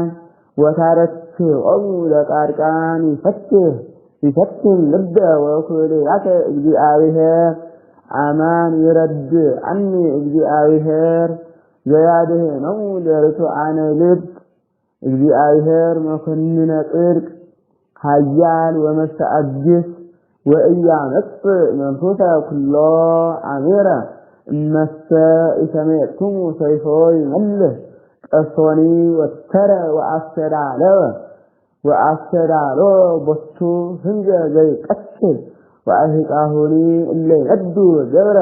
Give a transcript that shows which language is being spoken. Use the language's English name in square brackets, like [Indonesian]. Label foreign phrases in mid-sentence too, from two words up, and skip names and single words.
[Geez] ወታረክኦሙ ለጻድቃን ይፈትን ልበ ወኩልያተ እግዚአብሔር አማን ይረድአኒ እግዚአብሔር ዘያድኅኖሙ ለርቱዓነ ልብ እግዚአብሔር መኮንነ ጽድቅ ኃያል ወመስተአግስ ወኢያመጽእ መንፈሰ ኩሎ አሜረ እመሰ ኢሰሜዕክሙ ሰይፎ ይመልህ ቀሶኒ ወተረ ወአስተዳሎ ቦቱ ህንጀ ዘይቀትል ወአሕቃሁኒ እለ ይነዱ ገብረ